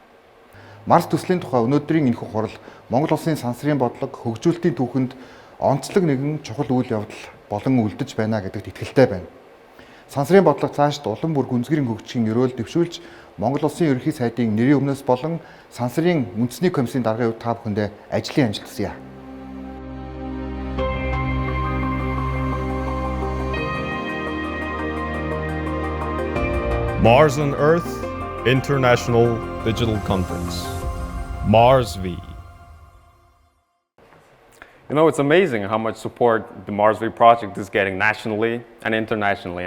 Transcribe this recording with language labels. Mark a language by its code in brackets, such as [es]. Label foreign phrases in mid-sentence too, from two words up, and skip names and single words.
[mn] Марс төслийн тухай өнөөдрийн энэхүү хурал Монгол улсын сансрын бодлого хөгжүүлэлтийн түүхэнд онцлог нэгэн чухал үйл явдал болон үлдэж байна гэдэгт итгэлтэй байна. Сансрын бодлого цаашд улам бүр гүнзгийрэн хөгжихийн өрөөл дэвшүүлж Монгол улсын ерөнхий сайдын нэрийн өмнөөс болон сансрын үндэсний комиссийн даргын хувьд та бүхэндээ ажлын амжилт хүсье. [en] Mars on Earth International Digital Conference, MarsV. You know, it's amazing how much support the MarsV project is getting nationally and internationally.